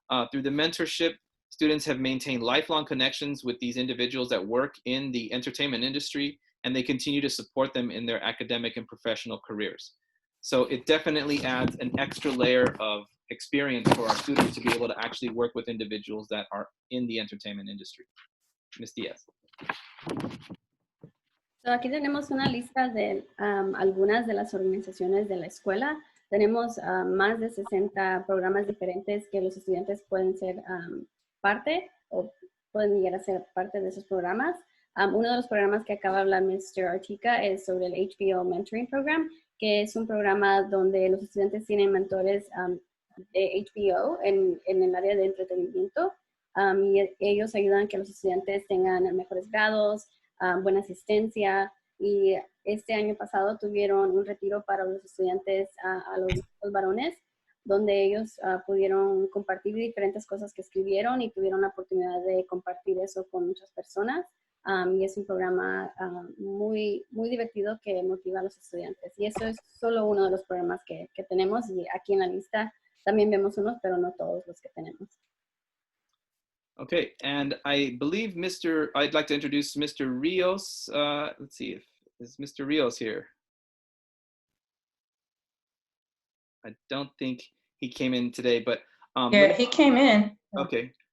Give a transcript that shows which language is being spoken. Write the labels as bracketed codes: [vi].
[en] Through the mentorship, students have maintained lifelong connections with these individuals that work in the entertainment industry, and they continue to support them in their academic and professional careers. So it definitely adds an extra layer of experience for our students to be able to actually work with individuals that are in the entertainment industry. Ms. Diaz. [es] So aquí tenemos una lista de algunas de las organizaciones de la escuela. Tenemos más de 60 programas diferentes que los estudiantes pueden ser parte o pueden llegar a ser parte de esos programas. Uno de los programas que acaba de hablar Mr. Artica es sobre el HBO Mentoring Program, que es un programa donde los estudiantes tienen mentores de HBO en el área de entretenimiento y ellos ayudan a que los estudiantes tengan mejores grados, buena asistencia, y este año pasado tuvieron un retiro para los estudiantes, a los varones, donde ellos pudieron compartir diferentes cosas que escribieron y tuvieron la oportunidad de compartir eso con muchas personas. Y es un programa muy, muy divertido que motiva a los estudiantes. Y eso es solo uno de los programas que tenemos, y aquí en la lista también vemos unos, pero no todos los que tenemos. [en] Okay, and I believe I'd like to introduce Mr. Rios. Let's see, is Mr. Rios here? I don't think he came in today, but yeah, he came in. Okay.